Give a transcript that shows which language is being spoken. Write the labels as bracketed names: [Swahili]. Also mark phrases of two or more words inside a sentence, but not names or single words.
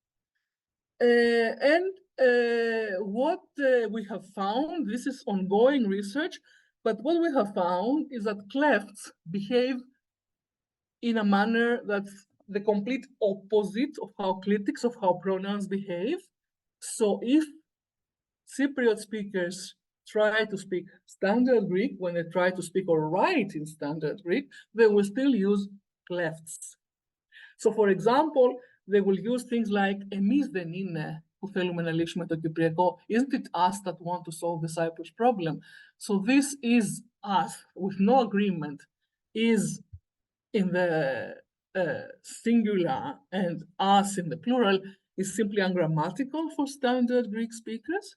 [English] What we have found, this is ongoing research, but what we have found is that clefts behave in a manner that's the complete opposite of how clitics, of how pronouns behave. So if Cypriot speakers try to speak standard Greek, when they try to speak or write in standard Greek, they will still use clefts. So for example, they will use things like [Greek] εμείς δεν είναι που θέλουμε να λύσουμε το Κυπριακό. [English] Isn't it us that want to solve the Cyprus problem? So this is us with no agreement is in the singular and us in the plural is simply ungrammatical for standard Greek speakers.